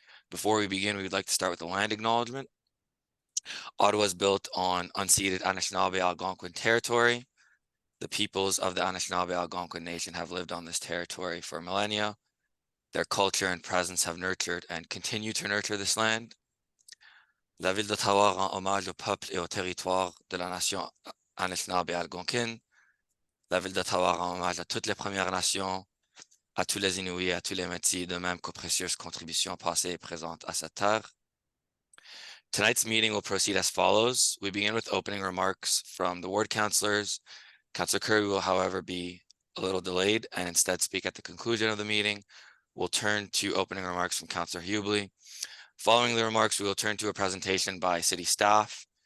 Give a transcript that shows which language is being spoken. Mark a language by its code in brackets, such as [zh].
[en] Before we begin, we would like to start with the land acknowledgement. Ottawa is built on unceded Anishinaabe Algonquin territory. The peoples of the Anishinaabe Algonquin Nation have lived on this territory for millennia. Their culture and presence have nurtured and continue to nurture this land. [fr] La ville d'Ottawa rend hommage au peuple et au territoire de la nation Anishinaabe Algonquine. La ville d'Ottawa rend hommage à toutes les Premières Nations, à tous les Inuits, à tous les Métis, de même qu'aux précieuses contributions passées et présentes à cette terre. [en] Tonight's meeting will proceed as follows. We begin with opening remarks from the ward councillors. Councillor Curry will, however, be a little delayed and instead speak at the conclusion of the meeting. We'll turn to opening remarks from Councillor Hubley. Following the remarks, we will turn to a presentation by city staff.